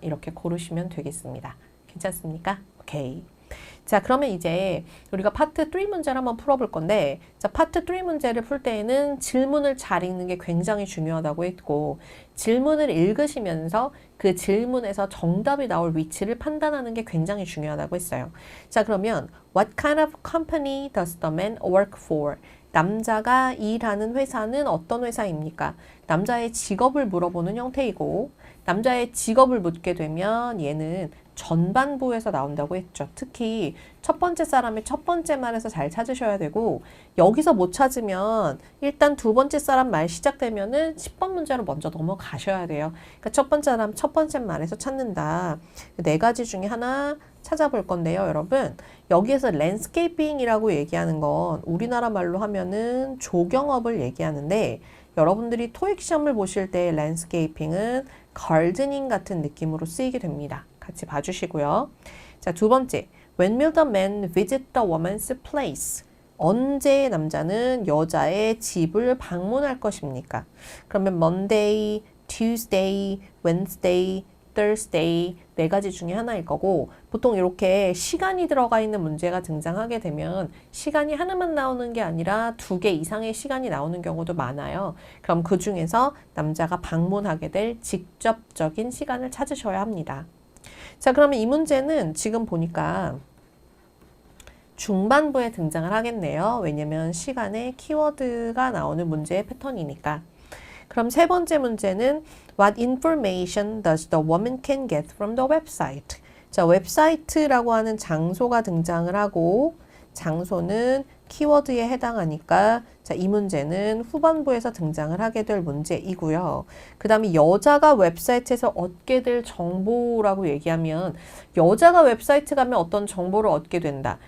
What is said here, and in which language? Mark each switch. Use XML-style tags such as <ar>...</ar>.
<ko>이렇게 고르시면 되겠습니다. 괜찮습니까? 오케이. 자, 그러면 이제 우리가 파트 3 문제를 한번 풀어볼 건데, 자, 파트 3 문제를 풀 때에는 질문을 잘 읽는 게 굉장히 중요하다고 했고, 질문을 읽으시면서 그 질문에서 정답이 나올 위치를 판단하는 게 굉장히 중요하다고 했어요. 자, 그러면</ko> <en>What kind of company does the man work for?</en> <ko>남자가 일하는 회사는 어떤 회사입니까? 남자의 직업을 물어보는 형태이고, 남자의 직업을 묻게 되면 얘는 전반부에서 나온다고 했죠. 특히 첫 번째 사람의 첫 번째 말에서 잘 찾으셔야 되고 여기서 못 찾으면 일단 두 번째 사람 말 시작되면은 10번 문제로 먼저 넘어가셔야 돼요. 그러니까 첫 번째 사람 첫 번째 말에서 찾는다. 네 가지 중에 하나 찾아볼 건데요, 여러분. 여기에서 랜드스케이핑이라고 얘기하는 건 우리나라 말로 하면은 조경업을 얘기하는데 여러분들이 토익 시험을 보실 때 랜드스케이핑은 가르드닝 같은 느낌으로 쓰이게 됩니다. 같이 봐주시고요. 자, 두 번째.</ko> <en>When will the man visit the woman's place?</en> <ko>언제 남자는 여자의 집을 방문할 것입니까? 그러면 Monday, Tuesday, Wednesday, Thursday 네 가지 중에 하나일 거고 보통 이렇게 시간이 들어가 있는 문제가 등장하게 되면 시간이 하나만 나오는 게 아니라 2개 이상의 시간이 나오는 경우도 많아요. 그럼 그 중에서 남자가 방문하게 될 직접적인 시간을 찾으셔야 합니다. 자, 그러면 이 문제는 지금 보니까 중반부에 등장을 하겠네요. 왜냐면 시간에 키워드가 나오는 문제의 패턴이니까. 그럼 세 번째 문제는</ko> <en>What information does the woman can get from the website?</en> <ko>자, 웹사이트라고 하는 장소가 등장을 하고 장소는 키워드에 해당하니까 자, 이 문제는 후반부에서 등장을 하게 될 문제이고요. 그 다음에 여자가 웹사이트에서 얻게 될 정보라고 얘기하면 여자가 웹사이트 가면 어떤 정보를 얻게 된다.</ko>